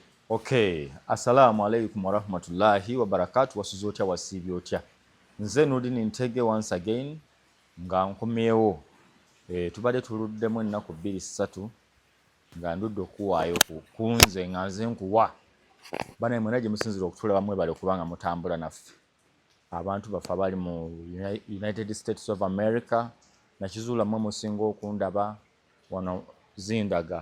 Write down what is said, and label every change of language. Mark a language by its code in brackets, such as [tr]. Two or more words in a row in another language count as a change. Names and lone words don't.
[ar] Okay, السلام عليكم ورحمة الله وبركاته [lg] wasuze otya wasiibye otya. Nze Nudin Ntege [en] once again [lg] nga nkomyewo. Tubadde tuluddemu ennaku 2-3 nga ndudde okuwaayo kunze nga nze nkuwa. Bana mwena gye musinzira okutulaba mwebale kubanga mutambula naffe. Abantu baffe abali mu United States of America nakizuula mwe musinga okundaba wano zindaga.